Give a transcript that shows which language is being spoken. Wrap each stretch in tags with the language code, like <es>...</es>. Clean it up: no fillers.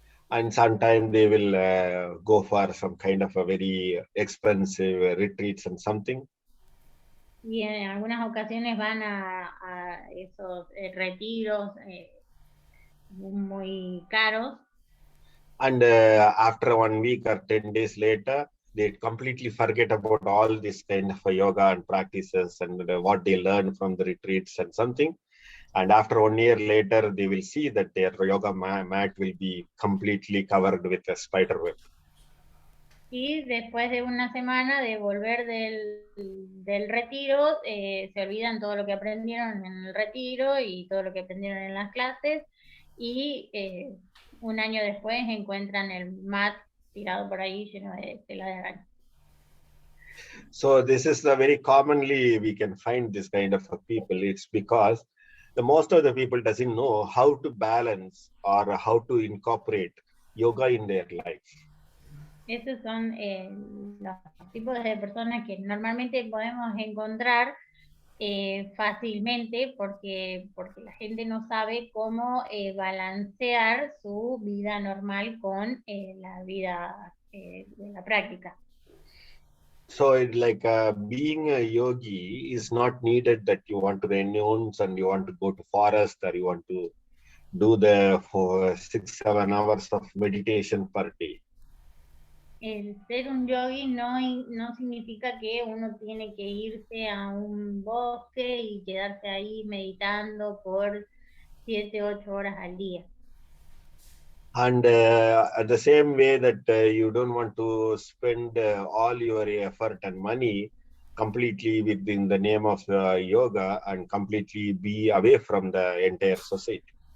<en>And sometimes they will go for some kind of a very expensive retreats and something.</en> <es>Y en algunas ocasiones van a esos retiros muy caros.</es> <en>And after 1 week or 10 days later, they completely forget about all this kind of yoga and practices and what they learn from the retreats and something. And after 1 year later, they will see that their yoga mat will be completely covered with a spider web.</en> <es>Y después de una semana de volver del retiro, se olvidan todo lo que aprendieron en el retiro y todo lo que aprendieron en las clases, y un año después encuentran el mat tirado por ahí lleno de tela de araña.</es> <en>So this is the very commonly we can find this kind of people. It's because the most of the people doesn't know how to balance or how to incorporate yoga in their life.</en> <es>Esos son los tipos de personas que normalmente podemos encontrar fácilmente porque la gente no sabe cómo balancear su vida normal con la vida de la práctica.</es> <en>So it like being a yogi is not needed that you want to renounce and you want to go to forest or you want to do the for 6-7 hours of meditation per day.</en> <es>El ser un yogi no significa que uno tiene que irse a un bosque y quedarse ahí meditando por 7-8 horas al día.</es> <en>And at the same way that you don't want to spend all your effort and money completely within the name of yoga and completely be away from the entire society.</en>